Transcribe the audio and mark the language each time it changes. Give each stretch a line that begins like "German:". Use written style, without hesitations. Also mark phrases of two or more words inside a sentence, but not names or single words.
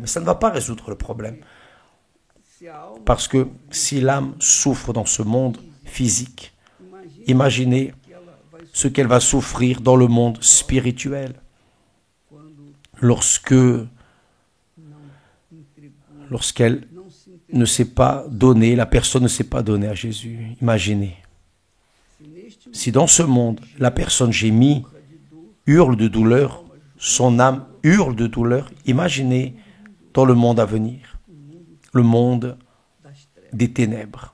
French: Ça ne va pas résoudre le problème.
Portuguese: Se a alma,
French: Parce que si l'âme souffre dans ce monde physique,
Portuguese: imagine
French: imaginez
Portuguese: que ela vai
French: ce qu'elle va souffrir dans le monde spirituel
Portuguese: quando
French: lorsque
Portuguese: não entregou
French: lorsqu'elle ne s'est pas donnée, la personne ne s'est pas donnée à Jésus. Imaginez. Si dans ce monde, la personne gémit, hurle de douleur, son âme hurle de douleur, imaginez dans le monde à venir, le monde des ténèbres.